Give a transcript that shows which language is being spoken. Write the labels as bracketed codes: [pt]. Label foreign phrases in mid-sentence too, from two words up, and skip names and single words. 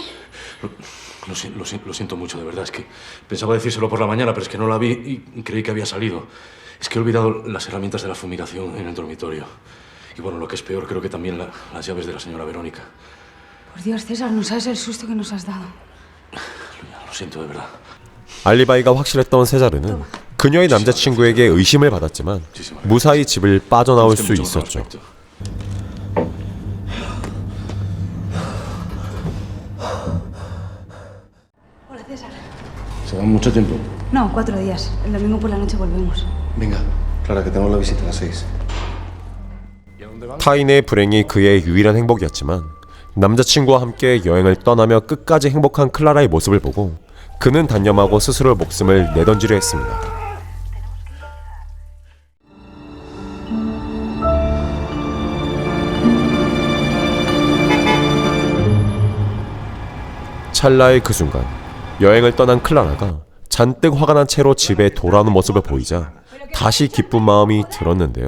[es] Lo siento mucho, de verdad. Es que pensaba decírselo por la mañana, pero es que no la vi y creí que había salido. Es que he olvidado las herramientas de la fumigación en el dormitorio. Y bueno, lo que es peor, creo que también las llaves de la señora Verónica. Por Dios, César, no sabes el susto que nos has dado. Lo siento, de verdad. [ko] 알리바이가 확실했던 세자르는 그녀의 남자친구에게 의심을 받았지만 무사히 집을 빠져나올 수 [es] Usted mucho mejor [ko] 있었죠. [es] aspecto. Hola, César. ¿Se va mucho tiempo? No, 4 días. El domingo por la noche volvemos. Venga, Clara, que tenemos la visita a las 6. [ko] 타인의 불행이 그의 유일한 행복이었지만 남자친구와 함께 여행을 떠나며 끝까지 행복한 클라라의 모습을 보고 그는 단념하고 스스로 목숨을 내던지려 했습니다. 찰나의 그 순간 여행을 떠난 클라라가 잔뜩 화가 난 채로 집에 돌아오는 모습을 보이자 다시 기쁜 마음이 들었는데요.